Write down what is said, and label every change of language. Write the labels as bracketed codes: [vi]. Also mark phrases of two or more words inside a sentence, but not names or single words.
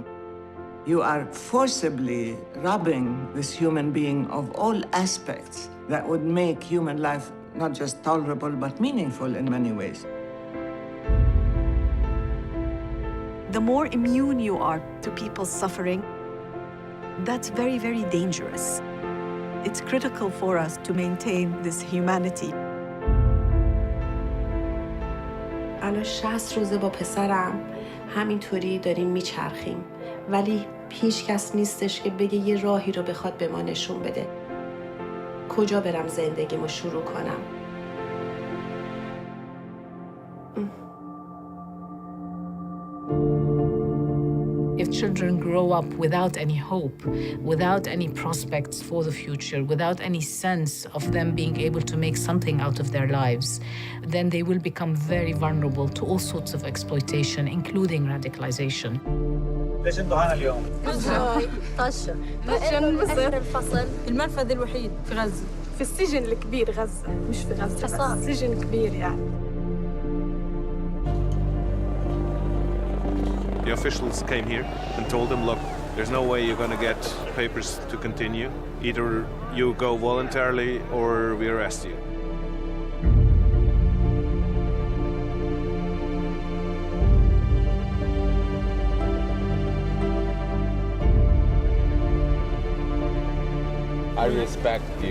[en] You are forcibly robbing this human being of all aspects that would make human life not just tolerable but meaningful in many ways. The more immune you are to people's suffering, that's very, very dangerous. It's critical for us to maintain this humanity. [fa] الان 60 روزه با پسرم همینطوری داریم میچرخیم، ولی هیچ کس نیستش که بگه یه راهی رو بخواد به ما نشون بده. کجا برم زندگیمو شروع کنم؟ [en] If children grow up without any hope, without any prospects for the future, without any sense of them being able to make something out of their lives, then they will become very vulnerable to all sorts of exploitation, including radicalization. [ar] ليش انتوا هنا اليوم؟ طشة آخر الفصل المنفذ الوحيد في غزة، في السجن الكبير غزة، مش في غزة بس سجن كبير يعني. [en] The officials came here and told them, look, there's no way you're going to get papers to continue. Either you go voluntarily or we arrest you. I respect you.